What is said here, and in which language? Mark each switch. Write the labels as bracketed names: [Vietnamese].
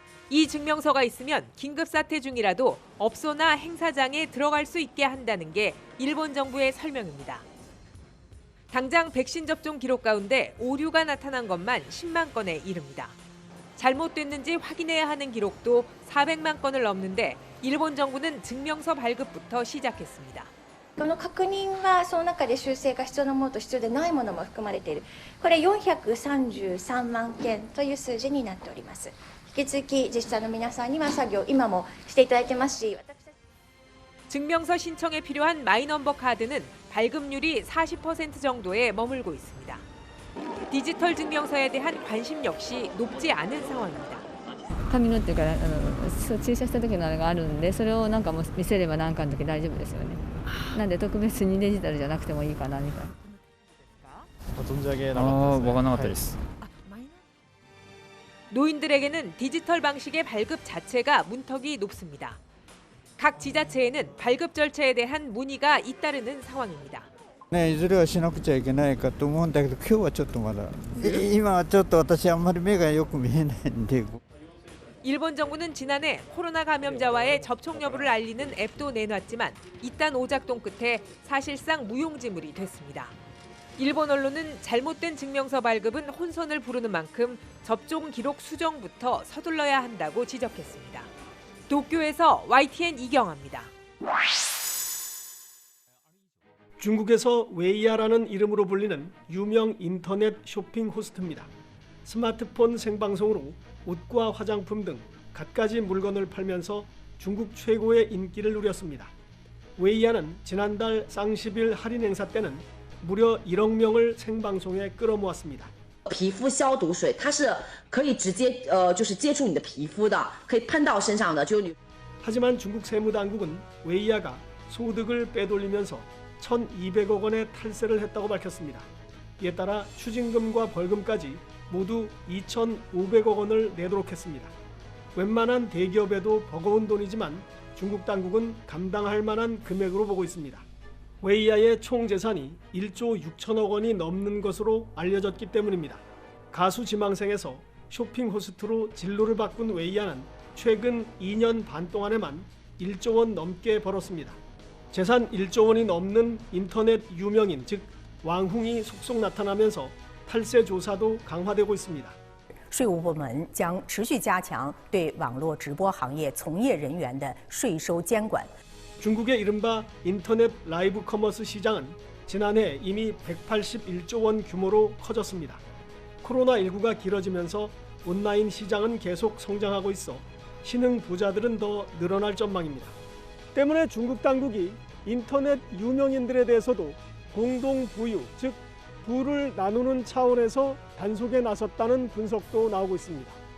[Korean] 이 증명서가 있으면 긴급사태 중이라도 업소나 행사장에 들어갈 수 있게 한다는 게 일본 정부의 설명입니다. 당장 백신 접종 기록 가운데 오류가 나타난 것만 10만 건에 이릅니다. 잘못됐는지 확인해야 하는 기록도 400만 건을 넘는데 일본 정부는 증명서 발급부터 시작했습니다. [Japanese] この確認はその中で修正が必要なものと必要でないものも含まれている。これ433万件という数字になっております。引き続き自治体の皆さんには作業今もしていただいてますし、 [Korean] 증명서 신청에 필요한 마이넘버 카드는 발급률이 40% 정도에 머물고 있습니다. 디지털 증명서에 대한 관심 역시 높지 않은 상황입니다. [Japanese] 紙のっていうか注射した時のあれがあるんで、それをなんかもう見せればなんかの時大丈夫ですよね。なんで特別にデジタルじゃなくてもいいかなみたいな。分からなかったです。 [Korean] 노인들에게는 디지털 방식의 발급 자체가 문턱이 높습니다. 각 지자체에는 발급 절차에 대한 문의가 잇따르는 상황입니다. [Japanese] ね、いずれはしなくちゃいけないかと思うんだけど、今日はちょっとまだ、今はちょっと私あんまり目がよく見えないんで。 [Korean] 일본 정부는 지난해 코로나 감염자와의 접촉 여부를 알리는 앱도 내놨지만 이딴 오작동 끝에 사실상 무용지물이 됐습니다. 일본 언론은 잘못된 증명서 발급은 혼선을 부르는 만큼 접종 기록 수정부터 서둘러야 한다고 지적했습니다. 도쿄에서 YTN 이경아입니다. 중국에서 웨이야라는 이름으로 불리는 유명 인터넷 쇼핑 호스트입니다. 스마트폰 생방송으로 옷과 화장품 등 갖가지 물건을 팔면서 중국 최고의 인기를 누렸습니다. 웨이야는 지난달 쌍십일 할인 행사 때는 무려 1억 명을 생방송에 끌어모았습니다. [Chinese] 皮肤消毒水，它是可以直接就是接触你的皮肤的，可以喷到身上的。 [Korean] 하지만 중국 세무당국은 웨이야가 소득을 빼돌리면서 1,200억 원의 탈세를 했다고 밝혔습니다. 이에 따라 추징금과 벌금까지 모두 2,500억 원을 내도록 했습니다. 웬만한 대기업에도 버거운 돈이지만 중국 당국은 감당할 만한 금액으로 보고 있습니다. 웨이야의 총 재산이 1조 6천억 원이 넘는 것으로 알려졌기 때문입니다. 가수 지망생에서 쇼핑 호스트로 진로를 바꾼 웨이야는 최근 2년 반 동안에만 1조 원 넘게 벌었습니다. 재산 1조 원이 넘는 인터넷 유명인, 즉 왕홍이 속속 나타나면서 탈세 조사도 강화되고 있습니다. [Chinese] 税务部门将持续加强对网络直播行业从业人员的税收监管。 [Korean] 중국의 이른바 인터넷 라이브 커머스 시장은 지난해 이미 181조 원 규모로 커졌습니다. 코로나19가 길어지면서 온라인 시장은 계속 성장하고 있어 신흥 부자들은 더 늘어날 전망입니다. 때문에 중국 당국이 인터넷 유명인들에 대해서도 공동 부유, 즉 부를 나누는 차원에서 단속에 나섰다는 분석도 나오고 있습니다.